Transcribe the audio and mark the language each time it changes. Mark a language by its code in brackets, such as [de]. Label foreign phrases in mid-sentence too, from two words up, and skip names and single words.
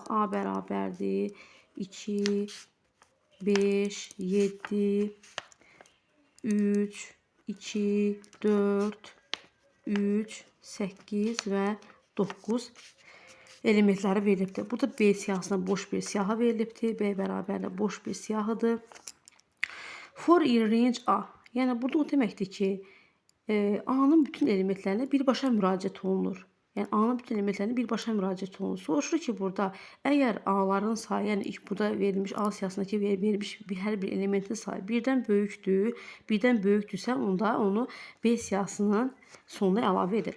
[az] A bərabərdir 2, 5, 7, 3, 2, 4, 3, 8 və 9 elementləri verilibdir. Burada B siyahısına boş bir siyahı verilibdir. B bərabərlə boş bir siyahıdır. [en] For in range A. [az] Yəni burada o deməkdir ki, A-nın bütün elementlərinə birbaşa müraciət olunur. Yəni A-nın bütün elementlərinə birbaşa müraciət olunur. Soruşur ki, burada əgər A-ların sayı, yəni burada verilmiş A siyahısındakı verilmiş hər bir elementin sayı birdən böyükdürsə, onda onu B siyahısının sonuna əlavə edir.